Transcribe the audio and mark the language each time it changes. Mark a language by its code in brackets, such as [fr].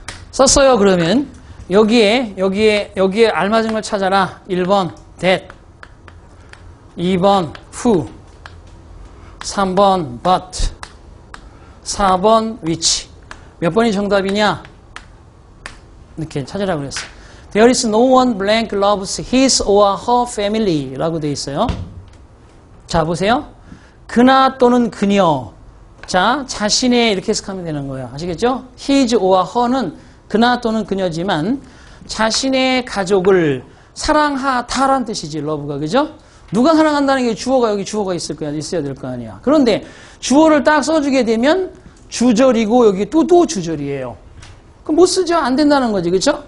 [ko] 썼어요. 그러면 여기에 알맞은 걸 찾아라. 1번 that, 2번 who, 3번 but, 4번 which. 몇 번이 정답이냐? 이렇게 찾으라고 그랬어요. [en] There is no one blank loves his or her family [ko] 라고 되어 있어요. 자, 보세요. 그나 또는 그녀. 자, 자신의 이렇게 해석하면 되는 거예요. 아시겠죠? [en] his or her [ko] 는 그나 또는 그녀지만 자신의 가족을 사랑하다라는 뜻이지, love가. 그죠? 누가 사랑한다는 게 주어가 여기 주어가 있어야 될 거 아니야. 그런데 주어를 딱 써주게 되면 주절이고 여기 또 주절이에요. 그럼 못 쓰죠? 안 된다는 거지. 그렇죠?